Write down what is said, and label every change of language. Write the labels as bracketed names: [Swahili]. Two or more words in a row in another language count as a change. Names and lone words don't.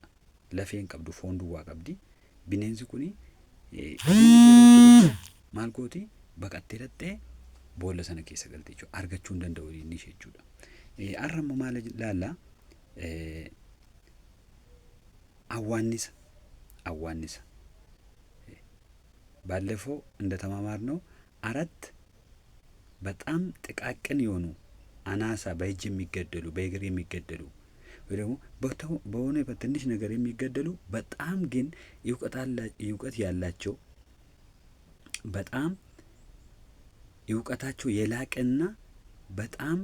[Oromo] Lafeen qabdu, foon duwwaa qabdi. Bineensi kuni maal gooti baqattee dhattee boolla sana keessa galti jechuudha. Argachuu hin danda'u inni ishee jechuudha. Har'a immoo maal ilaalla? [Amharic] Awwaannisa ባለፈው እንደተማማርነው አራት በጣም ጥቃቅን የሆኑ አናሳ በእጅ የሚገደሉ በእግር የሚገደሉ ወይ ደግሞ በሆነ በትንሽ ነገር የሚገደሉ በጣም ግን እውቀት ያላቸው በጣም እውቀታቸው የላቀና በጣም